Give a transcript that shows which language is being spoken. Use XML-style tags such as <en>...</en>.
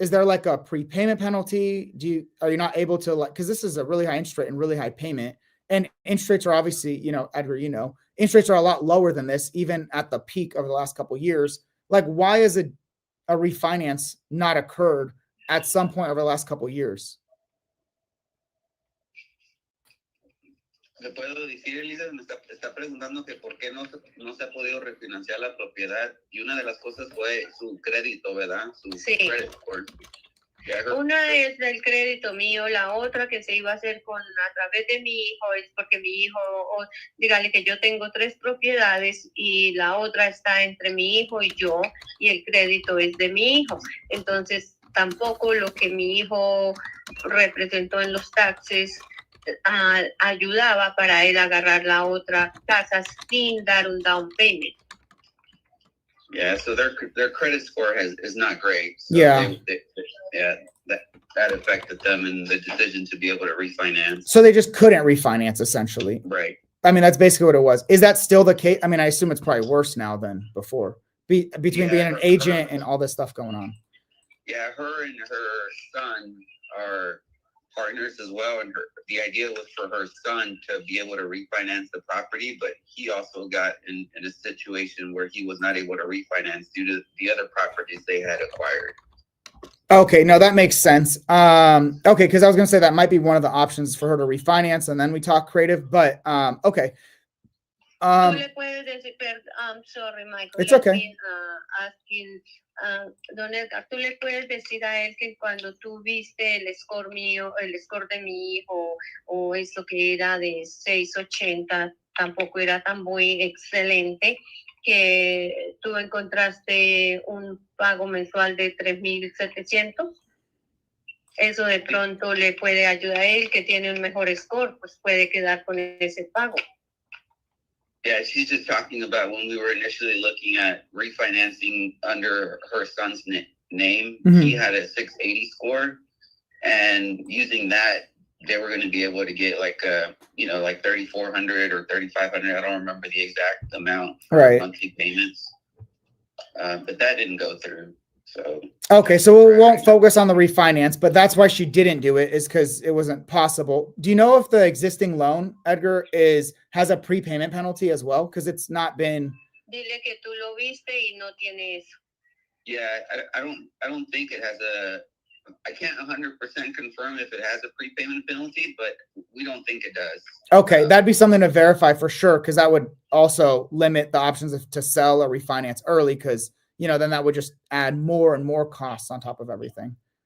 <en>Is there like a prepayment penalty? Are you not able to, like, because this is a really high interest rate and really high payment, and interest rates are obviously, Edgar, interest rates are a lot lower than this, even at the peak over the last couple of years. Like, why is a refinance not occurred at some point over the last couple of years?</en> <es>Le puedo decir, Elisa, me está preguntando que por qué no se ha podido refinanciar la propiedad, y una de las cosas fue su crédito, ¿verdad? Su credit score.</es> <en>Yeah,</en> <es>Una es del crédito mío, la otra que se iba a hacer a través de mi hijo es porque mi hijo, dígale que yo tengo 3 propiedades y la otra está entre mi hijo y yo y el crédito es de mi hijo. Entonces tampoco lo que mi hijo representó en los taxes ayudaba para él agarrar la otra casa sin dar un down payment.</es> <en>Yeah, so their credit score is not great. So Yeah. That affected them in the decision to be able to refinance. So they just couldn't refinance, essentially. Right. I mean, that's basically what it was. Is that still the case? I mean, I assume it's probably worse now than before. Between being an agent and all this stuff going on. Yeah, her and her son are partners as well, and the idea was for her son to be able to refinance the property, but he also got in a situation where he was not able to refinance due to the other properties they had acquired. Okay, no, that makes sense. Okay, because I was gonna say that might be one of the options for her to refinance, and then we talk creative. But okay.</en> <es>Tú le puedes decir, sorry, Michael.</es> <en>It's okay. Been, asking,</en> <es>Don Edgar, tú le puedes decir a él que cuando tú viste el score mío, el score de mi hijo, o eso que era de 680, tampoco era tan muy excelente, que tú encontraste un pago mensual de 3,700. Eso de pronto le puede ayudar a él, que tiene un mejor score, pues puede quedar con ese pago.</es> <en>Yeah, she's just talking about when we were initially looking at refinancing under her son's name. Mm-hmm. He had a 680 score, and using that, they were going to be able to get like like 3,400 or 3,500. I don't remember the exact amount for monthly payments, but that didn't go through. So okay, so we won't focus on the refinance, but that's why she didn't do it, is because it wasn't possible. Do you know if the existing loan, Edgar, has a prepayment penalty as well? Because it's not been.</en> <es>Dile que tú lo viste y no tiene eso.</es> <en>Yeah, I don't think it has a. I can't 100% confirm if it has a prepayment penalty, but we don't think it does. Okay, that'd be something to verify for sure, because that would also limit the options to sell or refinance early, because then that would just add more and more costs on top of everything.</en>